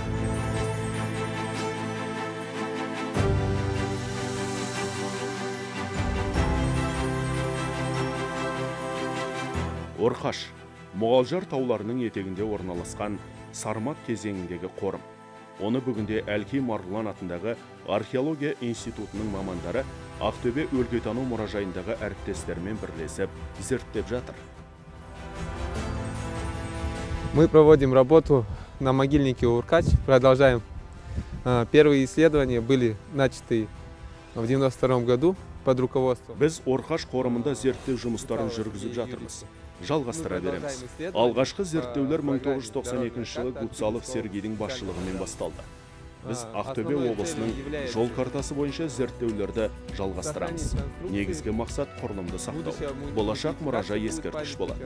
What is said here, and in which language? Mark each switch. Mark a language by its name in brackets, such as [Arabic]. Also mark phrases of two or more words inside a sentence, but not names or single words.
[Kazakh] Орқаш Мұғалжар тауларының етегінде орналасқан Сармат кезеңіндегі қорым. Оны бүгінде Әлкей Марғұлан атындағы археология институтының мамандары Ақтөбе өлкетану мұражайындағы әріптестермен бірлесіп зерттеп жатыр. [Russian] Мы проводим работу на могильнике Орқаш, продолжаем. Первые исследования были начаты в 92 году под руководством. [Kazakh] Біз Орқаш қорымында зерттеу жұмыстарын жүргізіп жатырмыз. Жалғастыра береміз. Алғашқы зерттеулер 1992 жылы Гуцалов Сергейдің басшылығымен басталды. Біз Ақтөбе облысының жол картасы бойынша зерттеулерді жалғастырамыз. Негізгі мақсат құрылымды сақтау. Болашақ мұражай ескерткіш болады.